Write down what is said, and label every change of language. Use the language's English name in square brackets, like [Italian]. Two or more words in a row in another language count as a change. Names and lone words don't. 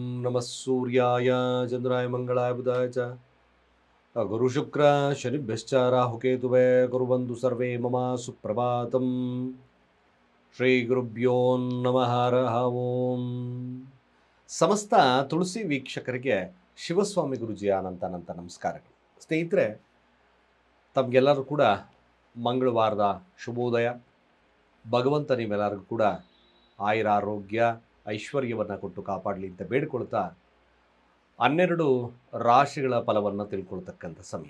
[Sanskrit] ನಮಃ ಸೂರ್ಯಾಯ ಚಂದ್ರಾಯ ಮಂಗಳಾಯ ಬುಧಾಯ ಚ ಗುರುಶುಕ್ರ ಶನಿಭ್ಯಶ್ಚ ರಾಹುಕೇತುವೇ ಕುರ್ವಂತು ಸರ್ವೇ ಮಮ ಸುಪ್ರಭಾತಂ. ಶ್ರೀ ಗುರುಭ್ಯೋ ನಮಃ ಹರಃ ಓಂ. [Kannada] ಸಮಸ್ತ ತುಳಸಿ ವೀಕ್ಷಕರಿಗೆ ಶಿವಸ್ವಾಮಿ ಗುರುಜಿಯ ಅನಂತ ನಮಸ್ಕಾರಗಳು. ಸ್ನೇಹಿತರೆ, ತಮಗೆಲ್ಲರೂ ಕೂಡ ಮಂಗಳವಾರದ ಶುಭೋದಯ. ಭಗವಂತ ನೀವೆಲ್ಲರಿಗೂ ಕೂಡ ಆಯುರಾರೋಗ್ಯ ಐಶ್ವರ್ಯವನ್ನು ಕೊಟ್ಟು ಕಾಪಾಡಲಿ ಅಂತ ಬೇಡಿಕೊಳ್ತಾ 12 ರಾಶಿಗಳ ಫಲವನ್ನು ತಿಳ್ಕೊಳ್ತಕ್ಕಂಥ ಸಮಯ.